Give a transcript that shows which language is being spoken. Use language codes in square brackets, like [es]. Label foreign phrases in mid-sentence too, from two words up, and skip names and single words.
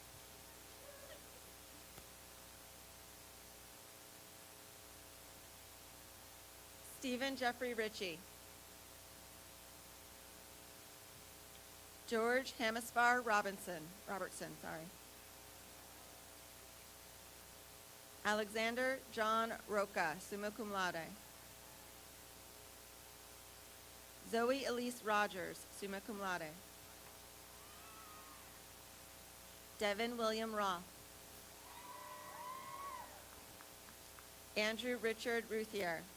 [en] Stephen Jeffrey Ritchie. George Hamispar Robertson, sorry. Alexander John Roca, summa cum laude. Zoe Elise Rogers, summa cum laude. Devin William Roth. Andrew Richard Ruthier.